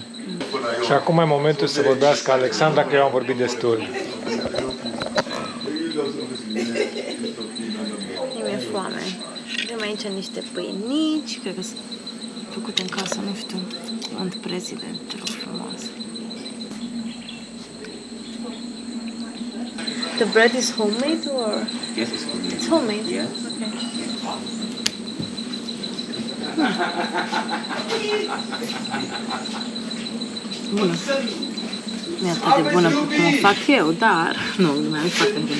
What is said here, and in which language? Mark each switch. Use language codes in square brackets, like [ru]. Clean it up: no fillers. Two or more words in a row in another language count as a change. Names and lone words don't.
[ro] Și acum e momentul să vorbească Alexandra, că eu am vorbit destul. Mi-e foame. Avem aici niște pâinici, cred că sunt făcute în casă, nu știu, [en] Aunt President, [ro] te rog frumos. [en] The bread is homemade or? Yes, it's homemade. It's homemade? Yes. [ro] Okay. Bună. Nu e atât de bună cum o fac eu, dar nu, lumea e foarte bună.